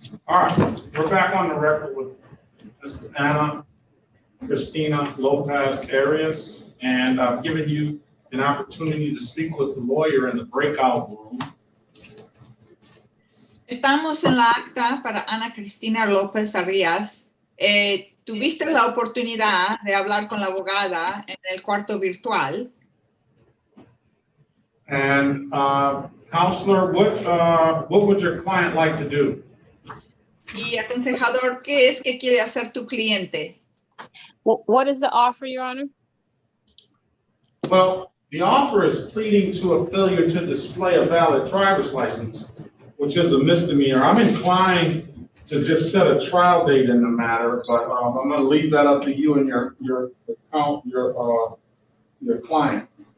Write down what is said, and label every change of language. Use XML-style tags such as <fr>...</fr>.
<en>All right, we're back on the record with Mrs. Ana Cristina Lopez Arias, and I've given you an opportunity to speak with the lawyer in the breakout room.</en> <es>Estamos en la acta para Ana Cristina López Arias. Tuviste la oportunidad de hablar con la abogada en el cuarto virtual.</es> <en>And counselor, what would your client like to do?</en> <es>Y aconsejador, ¿qué es que quiere hacer tu cliente?</es> <en>What is the offer, Your Honor? Well, the offer is pleading to a failure to display a valid driver's license, which is a misdemeanor. I'm inclined to just set a trial date in the matter, but I'm going to leave that up to you and your client.</en>